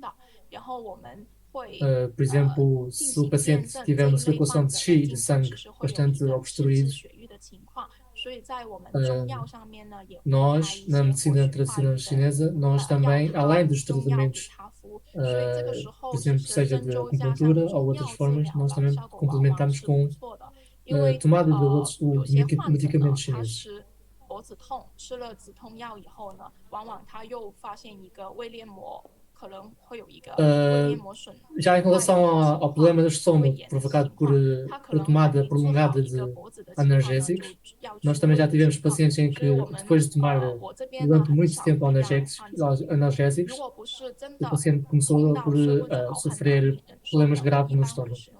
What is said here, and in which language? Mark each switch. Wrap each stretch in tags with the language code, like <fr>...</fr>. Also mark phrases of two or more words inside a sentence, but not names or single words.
<pt>Por exemplo, se o paciente tiver uma circulação de qi, de sangue, bastante obstruído, nós, na medicina tradicional chinesa, nós também, além dos tratamentos, por exemplo, seja de acupuntura ou outras formas, nós também complementamos com tomada de outros medicamentos chineses.</pt> <zh>脖子痛，吃了止痛药以后呢，往往他又发现一个胃黏膜可能会有一个胃黏膜损。</zh> <pt>Já em relação ao problema do estômago provocado por tomada prolongada de analgésicos, nós também já tivemos pacientes em que, depois de tomar durante muito tempo analgésicos, o paciente começou por sofrer problemas graves no estômago.</pt>